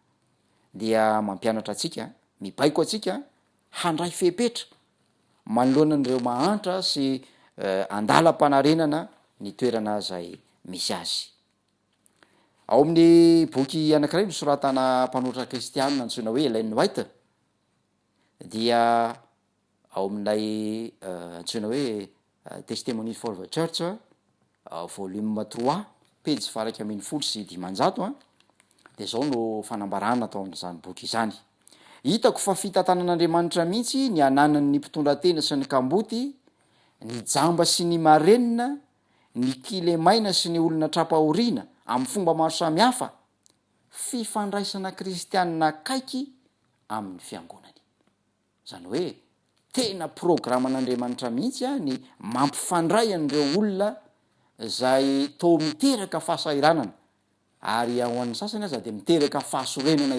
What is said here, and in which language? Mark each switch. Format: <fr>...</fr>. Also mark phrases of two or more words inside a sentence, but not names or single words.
<mg>dia mampianatra atsika mibaiko atsika handray fepetra manoloana an'ireo mahantra sy andalam-panarenana ny toerana zay misy azy ao amin'ny boky anankiray nosoratana mpanoratra kristianina antsoina hoe Ellen White dia ao amin'ilay antsoina hoe Testimony for the Church volume 3 pejy faraka 119 de zao no fanambarana atao amin'izany boky izany hitako fa fitantanan'Andriamanitra mihitsy ny ananan'ny mpitondra tena sy ny kamboty ny jamba sy ny marenina ny kilemaina sy ny olona trapahoriana amin'ny fomba maro samihafa fifandraisana kristianina kaiky amin'ny fiangonany zany hoe tena programan'Andriamanitra mihitsy ny mampifandray an'ireo olona zay to miteraka fahasairanana ary ao an'ny sasany aza de miteraka fahasorenana</mg>